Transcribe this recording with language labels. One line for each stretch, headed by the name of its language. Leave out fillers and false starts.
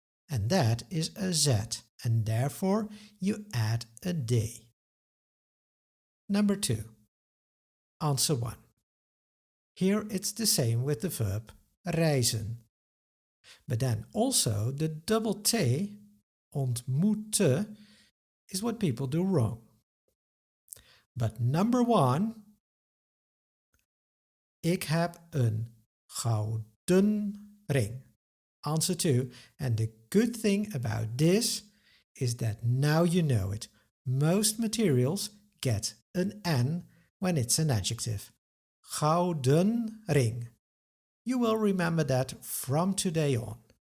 English: And that is a Z, and therefore you add a D. Number 2. Answer 1. Here it's the same with the verb reizen. But then also the double T, ontmoeten, is what people do wrong. But number 1,
Dutch: ik heb een gouden ring.
English: Answer 2. And the good thing about this is that now you know it. Most materials get an N when it's an adjective. Gouden ring. You will remember that from today on.